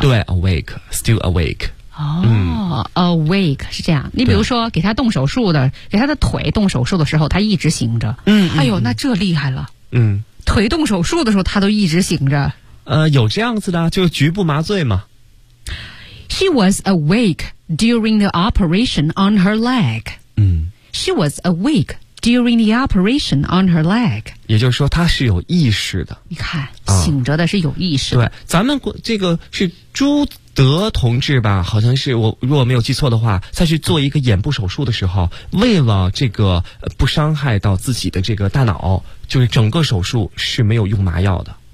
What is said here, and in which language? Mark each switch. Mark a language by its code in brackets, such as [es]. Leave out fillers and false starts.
[zh] 对 [en] ，awake， still awake。 [zh] awake 是这样。你比如说给他动手术的，给他的腿动手术的时候，他一直醒着。哎呦，那这厉害了。腿动手术的时候，他都一直醒着。有这样子的，就局部麻醉嘛。 [en] She was awake during the operation on her leg. She was awake during the operation on her leg. [zh] 也就是说她是有意识的。你看，醒着的是有意识的。对，咱们这个是朱德同志吧，好像是，我如果没有记错的话，在去做一个眼部手术的时候，为了这个不伤害到自己的这个大脑，就是整个手术是没有用麻药的。